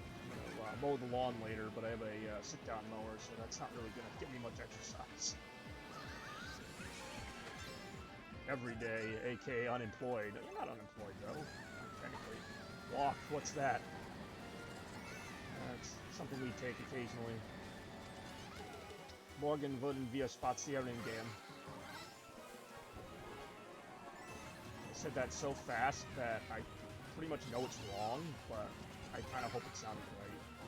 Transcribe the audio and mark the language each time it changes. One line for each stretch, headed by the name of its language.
English: I'm gonna mow the lawn later, but I have a sit-down mower, so that's not really gonna give me much exercise. Every day, aka unemployed. You're not unemployed though, technically. Walk, what's that? That's something we take occasionally.
German: Morgen würden wir spazieren gehen.
English: I said that so fast that I pretty much know it's wrong, but I kind of hope it sounded right.